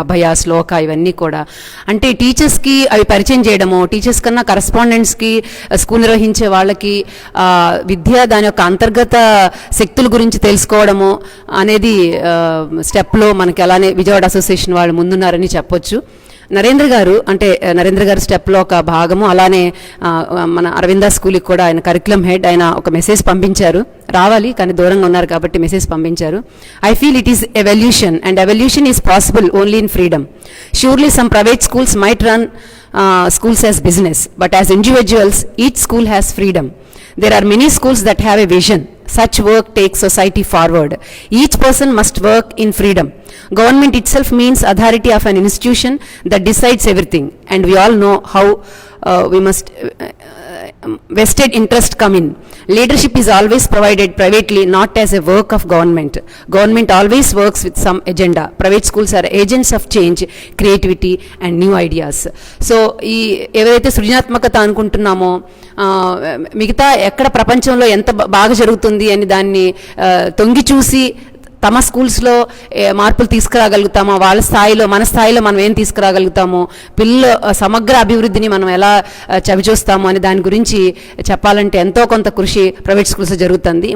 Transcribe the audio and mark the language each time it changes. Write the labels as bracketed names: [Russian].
[Telugu] అభయ, శ్లోక, ఇవన్నీ కూడా. అంటే టీచర్స్కి అవి పరిచయం చేయడము, టీచర్స్ కన్నా కరస్పాండెంట్స్కి, స్కూల్ నిర్వహించే వాళ్ళకి విద్య దాని యొక్క అంతర్గత శక్తుల గురించి తెలుసుకోవడము అనేది స్టెప్లో మనకి అలానే విజయవాడ అసోసియేషన్ వాళ్ళు ముందున్నారని చెప్పొచ్చు. నరేంద్ర గారు స్టెప్లో ఒక భాగము. అలానే మన అరవింద స్కూల్కి కూడా ఆయన కరికులం హెడ్, ఆయన ఒక మెసేజ్ పంపించారు, రావాలి కానీ దూరంగా ఉన్నారు కాబట్టి మెసేజ్ పంపించారు. [English] I feel it is evolution and evolution is possible only in freedom. Surely some private schools might run schools as business, but as individuals, each school has freedom. There are many schools that have a vision. Such work takes society forward. Each person must work in freedom. Government itself means authority of an institution that decides everything, and we all know how we must vested interest come in. Leadership is always provided privately, not as a work of government. Government always works with some agenda. Private schools are agents of change, creativity and new ideas. [Telugu] So ఈ ఏవైతే సృజనాత్మకత అనుకుంటున్నామో మిగతా ఎక్కడ ప్రపంచంలో ఎంత బాగా జరుగుతుంది అని దాన్ని తొంగి చూసి తమ స్కూల్స్లో మార్పులు తీసుకురాగలుగుతామో, వాళ్ళ స్థాయిలో మన స్థాయిలో మనం ఏం తీసుకురాగలుగుతామో, పిల్లల సమగ్ర అభివృద్ధిని మనం ఎలా చవిచూస్తామో అని దాని గురించి చెప్పాలంటే ఎంతో కొంత కృషి ప్రైవేట్ స్కూల్స్లో జరుగుతుంది.